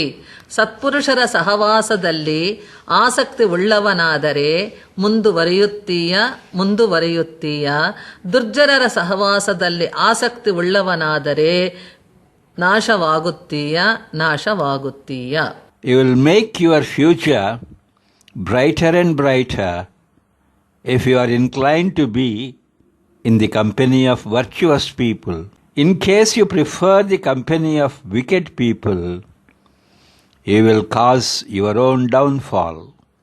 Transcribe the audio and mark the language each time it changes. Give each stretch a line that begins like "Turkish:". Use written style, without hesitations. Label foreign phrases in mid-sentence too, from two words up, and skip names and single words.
Kannada: ಸತ್ಪುರುಷರ ಸಹವಾಸದಲ್ಲಿ ಆಸಕ್ತಿ ಉಳ್ಳವನಾದರೆ ಮುಂದುವರಿಯುತ್ತೀಯ ಮುಂದುವರಿಯುತ್ತೀಯ. ದುರ್ಜನರ ಸಹವಾಸದಲ್ಲಿ ಆಸಕ್ತಿ ಉಳ್ಳವನಾದರೆ ನಾಶವಾಗುತ್ತೀಯ ನಾಶವಾಗುತ್ತೀಯ.
English: You will make your future brighter and brighter if you are inclined to be in the company of virtuous people. In case you prefer the company of wicked people, you will cause your own downfall.